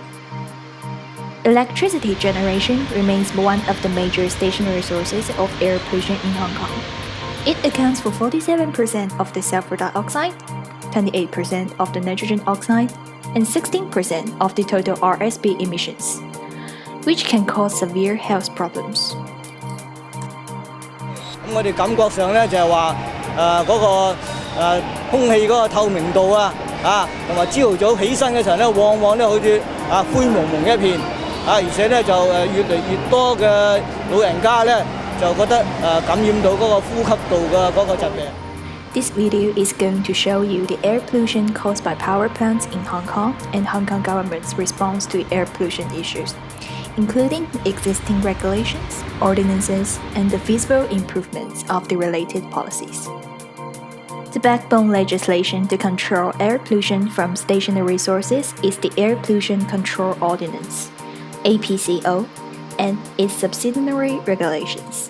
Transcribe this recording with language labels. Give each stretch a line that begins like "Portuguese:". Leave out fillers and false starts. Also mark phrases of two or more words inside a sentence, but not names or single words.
English: Electricity generation remains one of the major stationary sources of air pollution in Hong Kong. It accounts for 47% of the sulfur dioxide, 28% of the nitrogen oxide, and 16% of the total RSB emissions, which can cause severe health problems.
Cantonese: 我哋感覺上咧就係話空氣嗰個透明度同埋朝頭早起身嘅時候咧，往往咧好似灰蒙蒙一片而且咧就越嚟越多嘅老人家咧就覺得感染到嗰個呼吸道嘅嗰個疾病。
English: This video is going to show you the air pollution caused by power plants in Hong Kong and Hong Kong government's response to air pollution issues, including existing regulations, ordinances, and the feasible improvements of the related policies. The backbone legislation to control air pollution from stationary sources is the Air Pollution Control Ordinance, APCO, and its subsidiary regulations.